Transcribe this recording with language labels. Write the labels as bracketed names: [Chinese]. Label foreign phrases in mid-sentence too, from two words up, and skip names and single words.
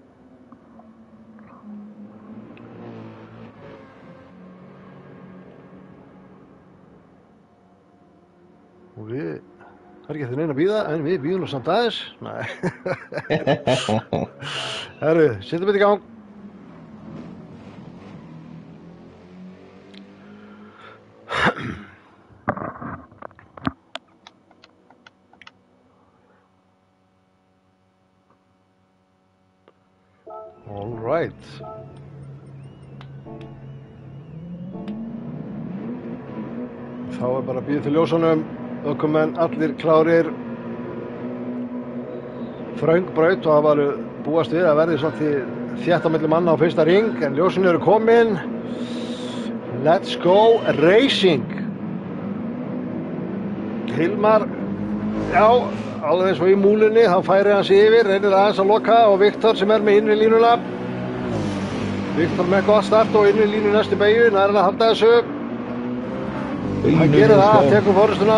[Icelandic] Og við, það er ekki eftir neina að bíða, en við bíðum nú samt aðeins. Nei. Herru, setjum við í gang. [English] All right. [Icelandic] Þá er bara að bíða til ljósunum. Ökumenn allir klárir. Þröng braut og það var búast við að verði svolítið þétt á milli manna á fyrsta ring, en ljósin eru komin. [English] Let's go racing. [Icelandic] Hilmar, já, alveg eins og í múlinni, þá færi hann sig yfir, reynir aðeins að loka, og Viktor sem er með innri línuna. Viktor með gott start og innri línu næstu beygju, nær hann að halda þessu. Hann gerir það, tekur forystuna.